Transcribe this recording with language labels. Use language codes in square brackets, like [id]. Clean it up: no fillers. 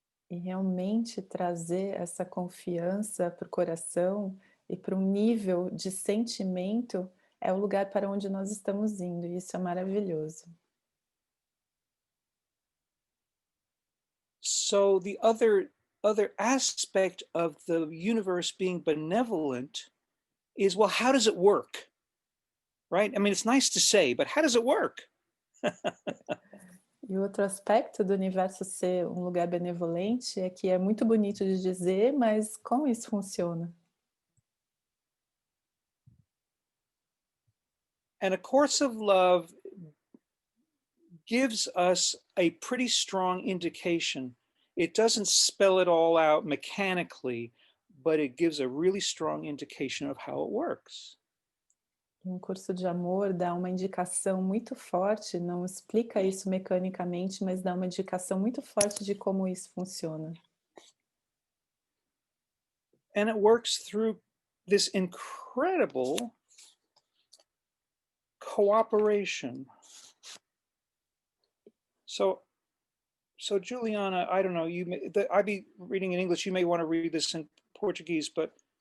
[pt] E realmente trazer essa confiança para o coração e para um nível de sentimento é o lugar para onde nós estamos indo, e isso é maravilhoso. [en] So the other aspect of the universe being benevolent is, well, how does it work? Right? I mean, it's nice to say, but how does it work? [pt] E outro aspecto do universo ser um lugar benevolente é que é muito bonito de dizer, mas como isso funciona? [en] And A Course of Love gives us a pretty strong indication. It doesn't spell it all out mechanically, but it gives a really strong indication of how it works. [pt] Um curso de amor dá uma indicação muito forte, não explica isso mecanicamente, mas dá uma indicação muito forte de como isso funciona. [en] And it works through this incredible cooperation. So Juliana, I don't know, I'd be reading in English, you may want to read this in Portuguese, but